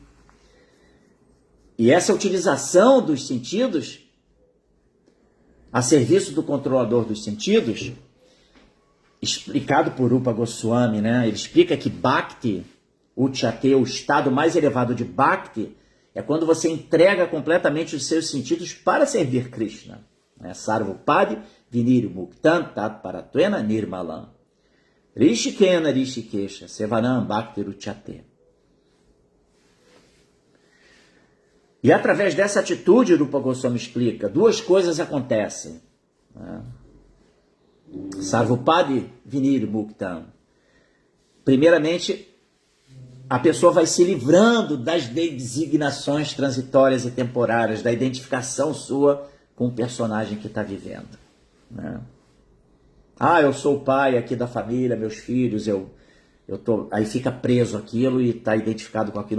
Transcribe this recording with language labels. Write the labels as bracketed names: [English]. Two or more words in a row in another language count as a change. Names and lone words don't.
[Portuguese] E essa utilização dos sentidos a serviço do controlador dos sentidos, explicado por Rupa Goswami, né? Ele explica que [Sanskrit] भक्तिर् उच्यते, [Portuguese] o estado mais elevado de Bhakti, é quando você entrega completamente os seus sentidos para servir Krishna. [Sanskrit] सर्वोपाधि विनिर्मुक्तं तत्परत्वेन निर्मलम्. हृषीकेण हृषीकेश सेवनं भक्तिर् उच्यते. [Portuguese] E através dessa atitude, Rupa Goswami explica, duas coisas acontecem. [Sanskrit] सर्वोपाधि विनिर्मुक्तम्. [Portuguese] Primeiramente, a pessoa vai se livrando das designações transitórias e temporárias, da identificação sua com o personagem que está vivendo. Né? Eu sou o pai aqui da família, meus filhos, aí fica preso aquilo e está identificado com aquilo.